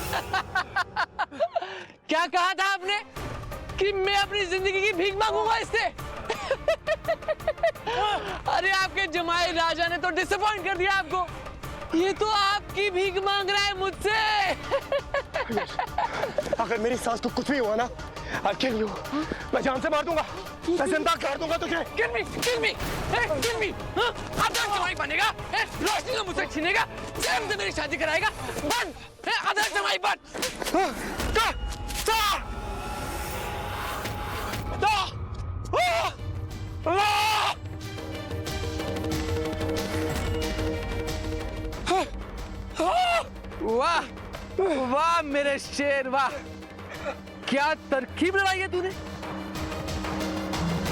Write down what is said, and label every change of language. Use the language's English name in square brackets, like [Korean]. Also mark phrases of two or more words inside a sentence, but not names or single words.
[Hindi] क्या कहा था आपने कि मैं अपनी जिंदगी की भीख मांगूंगा इससे? अरे आपके जमाई राजा ने तो डिसअपॉइंट कर दिया आपको। ये तो आपकी भीख मांग रहा है मुझसे। अगर मेरी सास को कुछ भी हुआ ना, [English] I'll kill you. [Hindi] मैं जान से मार दूंगा, मैं जिंदा कर दूंगा तुझे। [English] Kill me, kill me, kill me। [Hindi] आदर्श जमाई बनेगा, रोशनी को मुझसे छीनेगा, प्रेम से मेरी शादी कराएगा, बन, आदर्श जमाई बन। वाह वाह मेरे शेर, वाह क्या तरकीब लगाई है तूने।